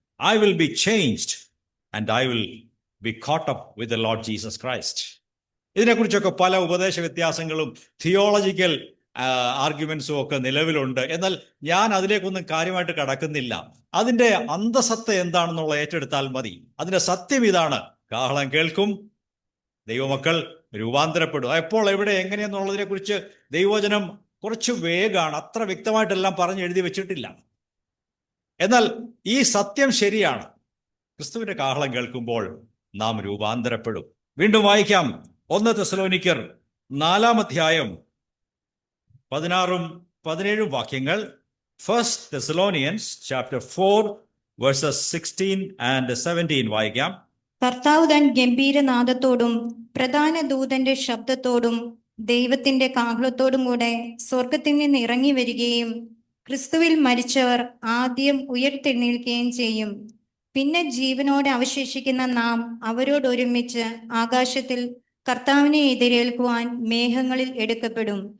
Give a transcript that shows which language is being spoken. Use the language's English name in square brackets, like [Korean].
[English] I will be changed and I will be caught up with the Lord Jesus Christ. [Malayalam] ഇതിനെക്കുറിച്ചൊക്കെ പല ഉപദേശ വ്യത്യാസങ്ങളും theological ആർഗ്യുമെന്റ്സും ഒക്കെ നിലവിലുണ്ട്. എന്നാൽ ഞാൻ അതിലേക്കൊന്നും കാര്യമായിട്ട് കടക്കുന്നില്ല. അതിൻ്റെ അന്തസത്ത എന്താണെന്നുള്ള ഏറ്റെടുത്താൽ മതി. അതിൻ്റെ സത്യം ഇതാണ്: കാഹളം കേൾക്കും, ദൈവമക്കൾ രൂപാന്തരപ്പെടും. എപ്പോൾ, എവിടെ, എങ്ങനെയെന്നുള്ളതിനെ കുറിച്ച് ദൈവവചനം കുറച്ച് വേഗമാണ്. അത്ര വ്യക്തമായിട്ടെല്ലാം പറഞ്ഞ് എഴുതി വെച്ചിട്ടില്ല. എന്നാൽ ഈ സത്യം ശരിയാണ്. ക്രിസ്തുവിന്റെ കാഹളം കേൾക്കുമ്പോൾ നാം രൂപാന്തരപ്പെടും. വീണ്ടും വായിക്കാം. 1 തെസ്സലോനിക്കർ 4-ാം അധ്യായം 16-17 വാക്യങ്ങൾ. [English] 1 Thessalonians chapter 4 verses 16 and 17 [Malayalam] വായിക്കാം. കർത്താവ് താൻ ഗംഭീരനാദത്തോടും പ്രധാന ദൂതന്റെ ശബ്ദത്തോടും ദൈവത്തിന്റെ കാഹളത്തോടും കൂടെ സ്വർഗത്തിൽ നിന്ന് ഇറങ്ങി വരികയും ക്രിസ്തുവിൽ മരിച്ചവർ ആദ്യം ഉയർത്തെഴുന്നേൽക്കുകയും ചെയ്യും. പിന്നെ ജീവനോടെ അവശേഷിക്കുന്ന നാം അവരോടൊരുമിച്ച് ആകാശത്തിൽ കർത്താവിനെ എതിരേൽക്കുവാൻ മേഘങ്ങളിൽ എടുക്കപ്പെടും.